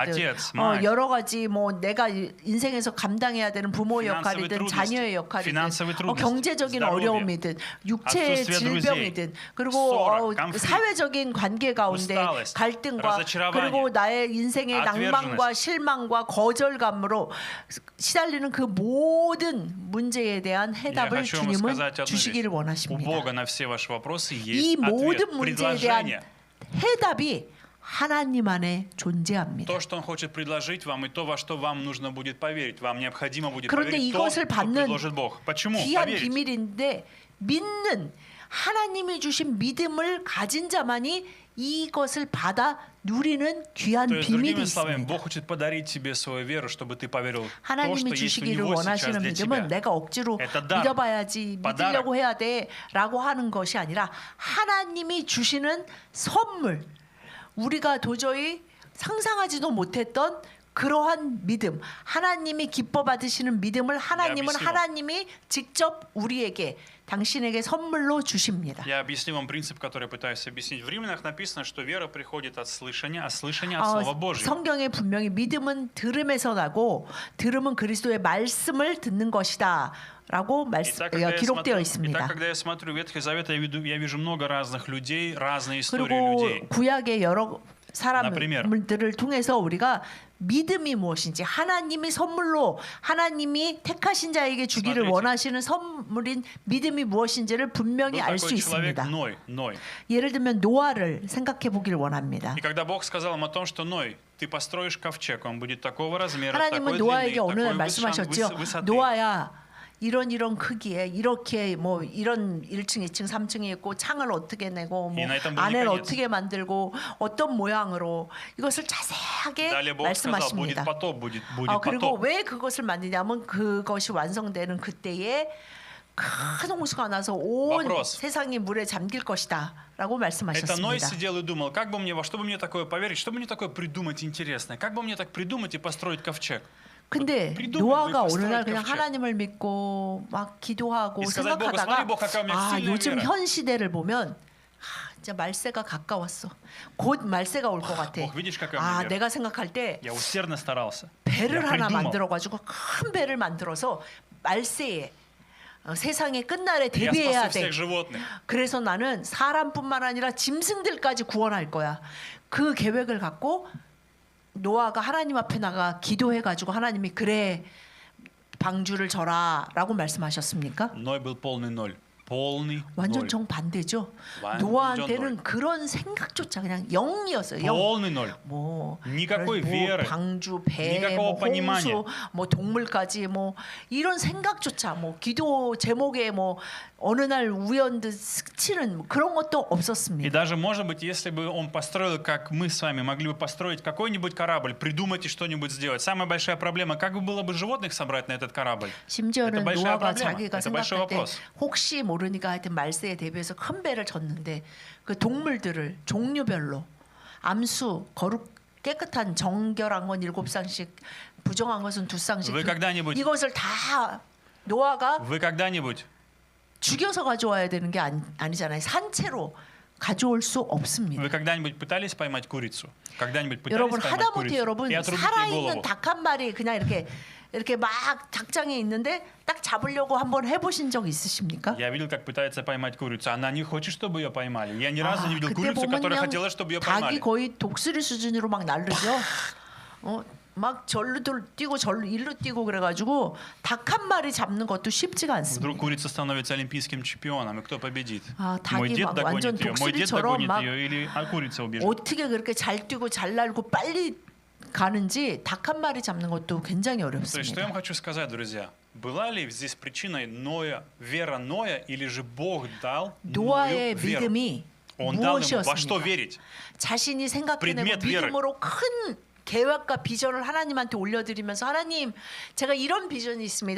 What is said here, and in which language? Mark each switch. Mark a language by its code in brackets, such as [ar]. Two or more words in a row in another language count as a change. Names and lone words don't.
[ru] отец, мать, [ko] 여러 가지 뭐 내가 인생에서 감당해야 되는 부모 [ru] финансовые [ko] 역할이든 [ru] трудности, [ko] 자녀의 역할이든 [ru] финансовые трудности, [ko] 경제적인 [ru] здоровье, [ko] 어려움이든 육체의 [ru] отсутствие [ko] 질병이든 그리고 [ru] ссора, конфликт, [ko] 사회적인 관계 가운데 [ru] усталость, [ko] 갈등과 [ru] разочарование, [ko] 그리고 나의 인생의 낭만과 실망과 거절감으로 시달리는 그 모든 문제에 대한 [ru] Я [ko] 해답을 [ru] хочу вам [ko] 주님은 [ru] сказать одну [ko] 주시기를 [ru] вещь. У [ko] 원하십니다. [ru] Бога на все ваши вопросы [ko] 이 [ru] есть ответ, [ko] 모든 문제에 대한 [ru] предложение. [ko] 해답이 하나님 안에 존재합니다. [ru] То, что Он хочет предложить вам, и то, во что вам нужно будет поверить. Вам необходимо будет [ko] 그런데 [ru] поверить то, [ko] 이것을 [ru] что [ko] 받는 [ru] предложит Бог. Почему? [ko] 귀한 [ru] Поверить. [ko] 비밀인데 믿는 하나님이 주신 믿음을 가진 자만이 이것을 받아 누리는 귀한 [ru] То есть, [ko] 비밀이 [ru] другими словами, [ko] 있습니다. [ru] Бог хочет подарить тебе свою веру, чтобы ты поверил в то, [ko] 하나님이 [ru] что есть у [ko] 주시기를 [ru] Него сейчас [ko] 원하시는 [ru] для [ko] 믿음은 [ru] тебя. [ko] 내가 억지로 [ru] Это дар, [ko] 믿어봐야지 [ru] подарок. [ko] 믿으려고 해야 돼라고 하는 것이 아니라 하나님이 주시는 선물, 우리가 도저히 상상하지도 못했던 그러한 믿음, 하나님이 기뻐 받으시는 믿음을 하나님은 믿습니다. 하나님이 직접 우리에게 당신에게 선물로 주십니다. [ru] Я объясню вам принцип, который я пытаюсь объяснить. В Римлянах написано, что вера приходит от слышания, а слышание от Слова Божьего. [ko] 성경에 분명히 믿음은 들음에서 나고 들음은 그리스도의 말씀을 듣는 것이다. 라고 기록되어 있습니다. [ru] Итак, когда я смотрю Ветхий Завет, я вижу много разных людей, разные истории [ko] 그리고 [ru] людей. [ko] 구약의 여러 사람들을 통해서 우리가 믿음이 무엇인지 하나님이 선물로 하나님이 택하신 자에게 주기를 [ru] Смотрите. [ko] 원하시는 선물인 믿음이 무엇인지를 분명히 [ru] Был [ko] 알 수 [ru] такой человек [ko] 있습니다. [ru] Ной. [ko] 예를 들면 노아를 생각해 보기를 원합니다. [ru] И когда Бог сказал им о том, что Ной, ты построишь ковчег, он будет такого размера, [ko] 하나님은 [ru] такой длины, [ko] 노아에게 어느 날 [ru] такой [ko] 말씀하셨죠. [ru] высоты. [ko] 노아야 이런 크기에 이렇게 뭐 이런 1층, 2층, 3층이 있고 창을 어떻게 내고 뭐 이 나이 땐 안을 보니까 어떻게 만들고 어떤 모양으로 이것을 자세하게 [ru] Далее Бог сказал, будет [ko] 말씀하십니다. [ru] потоп, будет [ko] 그리고 [ru] потоп. [ko] 왜 그것을 만드냐면 그것이 완성되는 그때에 큰 홍수가 나서 온 [ru] Вопрос. [ko] 세상이 물에 잠길 것이다라고 [ru] Это Ной [ko] 말씀하셨습니다. [ru] сидел и думал, как бы мне, во что бы мне такое поверить, что бы мне такое придумать интересное, как бы мне так придумать и построить ковчег. [ko] 근데 [ru] придумать бы [ko] 노아가 [ru] построить [ko] 어느 날 그냥 [ru] ковчег. [ko] 하나님을 믿고 막 기도하고 [ru] И сказать Богу, [ko] 생각하다가 [ru] смотри, Бог, какая у меня сильная [ko] 요즘 [ru] вера. [ko] 현 시대를 보면 진짜 말세가 가까웠어. 곧 말세가 올 것 같아. [ru] Бог, видишь, какая у меня вера. [ko] 내가 생각할 때 [ru] Я усердно старался. [ko] 배를 [ru] Я [ko] 하나 [ru] придумал. [ko] 만들어 가지고 큰 배를 만들어서 말세에 세상의 끝날에 [ru] Я [ko] 대비해야 [ru] спасу [ko] 돼. [ru] всех животных. [ko] 그래서 나는 사람뿐만 아니라 짐승들까지 구원할 거야. 그 계획을 갖고 노아가 하나님 앞에 나가 기도해 가지고 하나님이 그래 방주를 져라라고 말씀하셨습니까? [ru] Ной был полный ноль. Полный [ko] 완전 [ru] ноль. [ko] 정반대죠. 완전 노아한테는 널. 그런 생각조차 그냥 0이었어요. 0. [ru] Полный ноль. [ko] 뭐 [ru] никакой [ko] 뭐 [ru] веры, [ko] 방주, 배, [ru] никакого [ko] 뭐 [ru] понимания. [ko] 홍수, 뭐 동물까지 뭐 이런 생각조차 뭐 기도 제목에 뭐 어느 날 우연듯 스치는 그런 것도 [ru] И [ko] 없었습니다. [ru] даже, может быть, если бы он построил, как мы с вами могли бы построить какой-нибудь корабль, придумать и что-нибудь сделать. Самая большая проблема, как бы было бы животных собрать на этот корабль? [ko] 심지어는 [ru] Это большая [ko] 노아가 [ru] проблема. [ko] 자기가 [ru] Это большой [ko] 생각할 때 [ru] вопрос. [ko] 혹시 모르니까 하여튼 말세에 대비해서 큰 배를 졌는데 그 동물들을 종류별로 암수 거룩 깨끗한 정결한 건 7쌍씩 부정한 것은 2쌍씩 [ru] Вы когда-нибудь, [ko] 이것을 다 노아가 [ru] вы когда-нибудь [ko] 죽여서 가져와야 되는 게 아니잖아요. 산채로 가져올 수 없습니다. [ru] Вы когда-нибудь пытались поймать курицу? Когда-нибудь пытались [ko] 여러분 [ru] поймать [ko] 하다못해 [ru] курицу [ko] 여러분 [ru] и отрубить ей [ko] 살아있는 [ru] голову? [ko] 닭 한 마리 그냥 이렇게 막 닭장에 있는데 딱 잡으려고 한번 해보신 적 있으십니까? [ru] Я видел, как пытается поймать курицу. Она не хочет, чтобы ее поймали. Я ни разу не видел [ko] 그때 [ru] курицу, [ko] 보면 [ru] которая [ko] 그냥 [ru] хотела, чтобы ее [ko] 닭이 [ru] поймали. [ko] 거의 독수리 수준으로 막 날르죠. 막 절로 뛰고 절로 일로 뛰고 그래가지고 닭 한 마리 잡는 것도 쉽지가 않습니다. [ru] Вдруг курица становится олимпийским чемпионом, и кто победит? [ko] 아, [ru] Мой [ko] 닭이 [ru] дед [ko] 막 [ru] догонит [ko] 완전 [ru] ее, мой дед [ko] 독수리처럼 [ru] догонит [ko] 막 [ru] ее, или курица убежит. [ko] 어떻게 그렇게 잘 뛰고 잘 날고 빨리 가는지 닭 한 마리 잡는 것도 굉장히 [ru] То есть, что я [ko] 어렵습니다. [ru] вам хочу сказать, друзья? Была ли здесь причиной Ноя, вера Ноя, или же Бог дал [ko] 노아의 [ru] Ною веру? [ko] 믿음이 [ru] Он дал ему во что [ko] 무엇이었습니까? [ru] верить? [ko] 자신이 생각해내고 [ru] предмет веры. [ko] 믿음으로 큰 계획과 비전을 하나님한테 올려드리면서 하나님 제가 이런 비전이 있습니다.